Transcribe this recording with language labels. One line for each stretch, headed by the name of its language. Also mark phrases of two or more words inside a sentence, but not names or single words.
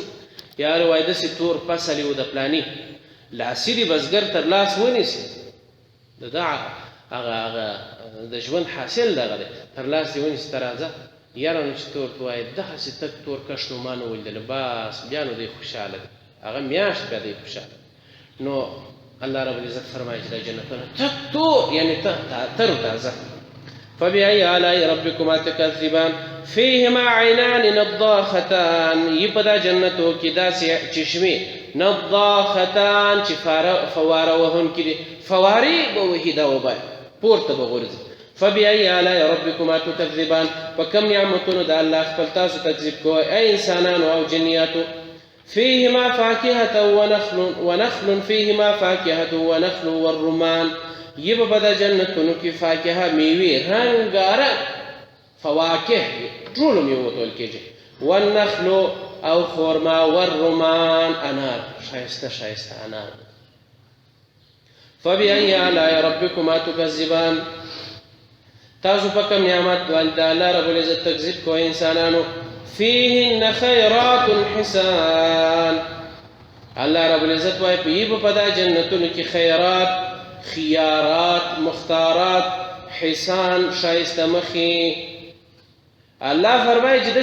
Pashto: یاره وایي داسې تور فصل و د پلاني لاسي دي بزګر تر لاس ونیسي د ده هغه د ژوند حاصل دغه دی تر لاس دې ونیسي ته راځه یاره نو چې تور ته وایي دغسې تک تور کښ نو ما نه ولیدله بس بیا نو دی خوشحاله دی هغه میاشت بیا دی خوشحاله. نو
Arabic: الله رب العزت
Pashto: فرمایي چې دا جنتونه تک تور یعنې تر و تازه.
Arabic: فبأي آلاء ربكما تكذبان فيهما عينان نضاختان
Pashto: يبدا جنتو کې داسې چشمې نضاختان چې فواره وهونکي دي فوارې به وهي دا وبه پورته به غورځي.
Arabic: فبأي آلاء ربكما تكذبان
Pashto: فكم نعمتونو د الله خپل تاسو تکذیب کوئ ای انسانانو او جنیاتو.
Arabic: فيهما فاكهة ونخل فيهما فاكهة ونخل والرمان
Pashto: یې به په دا جنتونو کې فاکهه میوې رنګارنګ فواکه ټولو میوو ته ویل کېږي والنخل او خورما والرمان انار ښایسته ښایسته انار
Arabic: فبأي آلاء ربكما تكذبان
Pashto: تاسو په کوم نعمت د
Arabic: الله رب العزت
Pashto: تکذیب کوئ انسانانو
Arabic: فیهن خیرات حسان الله رب العزت
Pashto: وایي په دا جنتونو کې
Arabic: خیرات خيارات مختارات حسان
Pashto: شایسته مخې الله فرمایي چې